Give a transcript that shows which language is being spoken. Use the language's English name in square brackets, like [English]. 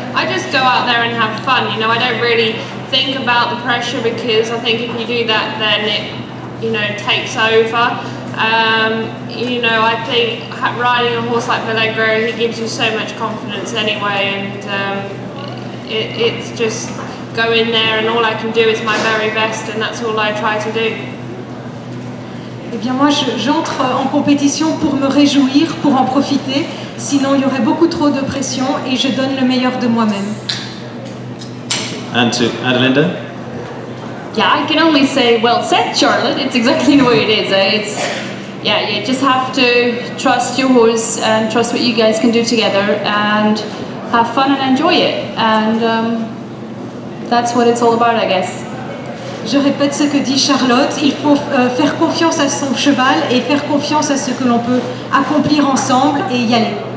[English] I just go out there and have fun, you know, I don't really think about the pressure, because I think if you do that, then it, you know, takes over. You know, I think riding a horse like Valegro, he gives you so much confidence anyway, and it's just go in there and all I can do is my very best, and that's all I try to do. [French] Eh bien moi j'entre en compétition pour me réjouir, pour en profiter, sinon il y aurait beaucoup trop de pression et je donne le meilleur de moi-même. [English] And to Adelinda? Yeah, I can only say well said, Charlotte. It's exactly the way it is. It's, yeah, you just have to trust your horse and trust what you guys can do together and have fun and enjoy it. And that's what it's all about, I guess. [French] Je répète ce que dit Charlotte, il faut faire confiance à son cheval et faire confiance à ce que l'on peut accomplir ensemble et y aller.